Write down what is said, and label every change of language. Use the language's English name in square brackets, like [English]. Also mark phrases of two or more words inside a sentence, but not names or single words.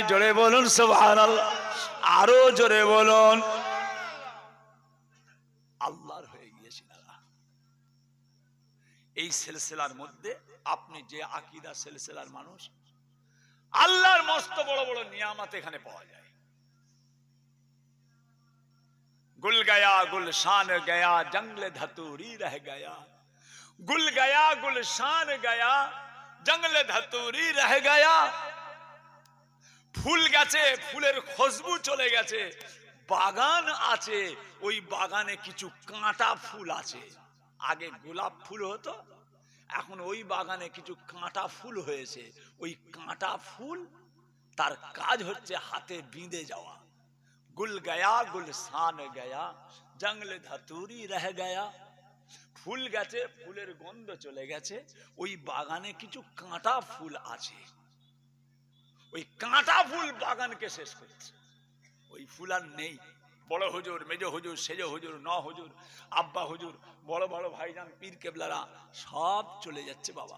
[Bangla] জোরে বলুন সুবহানাল্লাহ, আরো জোরে বলুন। আল্লাহর হয়ে গিয়েছি না। এই সিলসিলার মধ্যে আপনি যে আকীদা সিলসিলার মানুষ, আল্লাহর মস্ত বড় বড় নিয়ামত এখানে পাওয়া যায়। [Hindi] गुल गया गुलशान गया जंगल धतूरी रह गया, गुल गया गुलशान गया जंगल धतूरी रह गया। [Bangla] ফুল গেছে, ফুলের খুশবু চলে গেছে, বাগান আছে, ওই বাগানে কিছু কাঁটা ফুল আছে। আগে গোলাপ ফুল হতো, এখন ওই বাগানে কিছু কাঁটা ফুল হয়েছে। ওই কাঁটা ফুল তার কাজ হচ্ছে হাতে বিঁধে যাওয়া। [Hindi] गुल गया गुलशान गया जंगल धतूरी रह गया। [Bangla] ফুল গেছে, ফুলের গন্ধ চলে গেছে, ওই বাগানে কিছু কাঁটা ফুল আছে। ওই কাঁটা ফুল বাগানকে শেষ করছে, ওই ফুল আর নেই। বড় হুজুর, মেজ হুজুর, সেজ হুজুর, ন হুজুর, আব্বা হুজুর, বড় বড় ভাইজান পীর কেবলারা সব চলে যাচ্ছে বাবা।